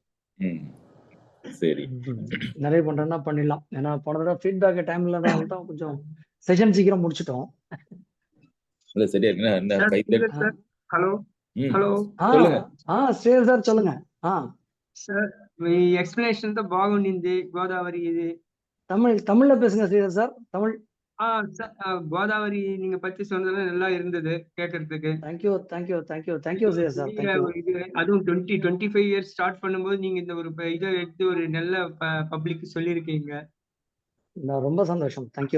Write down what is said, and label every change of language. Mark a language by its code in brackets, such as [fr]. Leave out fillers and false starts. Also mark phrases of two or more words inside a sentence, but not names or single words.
[ta] சரி, நிறைய பண்றேன்னா பண்ணிடலாம். ஏன்னா போன தடவை ஃபீட்பேக் டைம்ல தான் கொஞ்சம் செஷன் சீக்கிரம் முடிச்சிட்டோம். இல்ல சரியா இருக்குன்னா ஹலோ హలో சொல்லுங்க. శ్రీధర్ సార్ சொல்லுங்க. [te] సార్ మీ ఎక్స్ప్లెనేషన్ తో బాగుండింది. గోదావరి ఇది [ta] தமிழ்ல பேசுங்க శ్రీధర్ சார். தமிழ் கோதாவரி நீங்க பத்தி சொன்னது நல்லா இருந்தது கேட்கறதுக்கு. [en] thank you sir. [ta] இது அதுவும் 25 [en] years start [ta] பண்ணும்போது நீங்க இந்த ஒரு இதை எடுத்து ஒரு நல்ல பப்ளிக் சொல்லியிருக்கீங்க. ரொம்ப சந்தோஷம். தேங்க்யூ.